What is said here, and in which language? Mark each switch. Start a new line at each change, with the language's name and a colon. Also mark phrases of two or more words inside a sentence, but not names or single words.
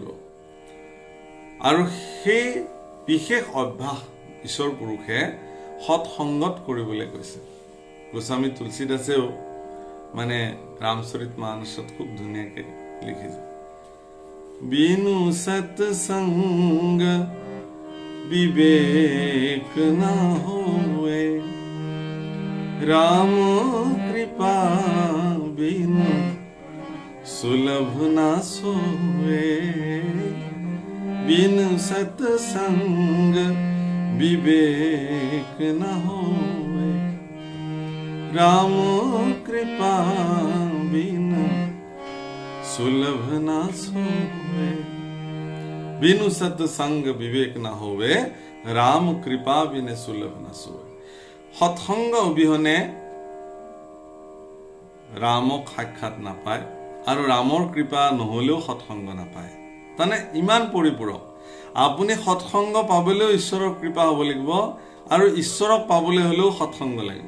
Assamese: আৰু সেই বিশেষ অভ্যাস ঈশ্বৰ পুৰুষে সৎসংগত কৰিবলৈ কৈছে। গোস্বামী তুলসীদাসেও মানে ৰামচৰিত মানসত খুব ধুনীয়াকে লিখিছে,
Awadhi: बिनु सत्संग विवेक न होए राम कृपा बिनु सुलभ ना सोए बिनु सत्संग विवेक न होए राम कृपा बिनु सुलभ ना सोए बिनु सत्संग विवेक न होए राम कृपा बिनु सुलभ न सोए।
Assamese: সৎসংগ অবিহনে ৰামক সাক্ষাৎ নাপায়, আৰু ৰামৰ কৃপা নহলেও সৎসংগ নাপায়। তাৰমানে ইমান পৰিপূৰক। আপুনি সৎসংগ পাবলৈও ঈশ্বৰৰ কৃপা হ'ব লাগিব, আৰু ঈশ্বৰক পাবলৈ হলেও সৎসংগ লাগিব।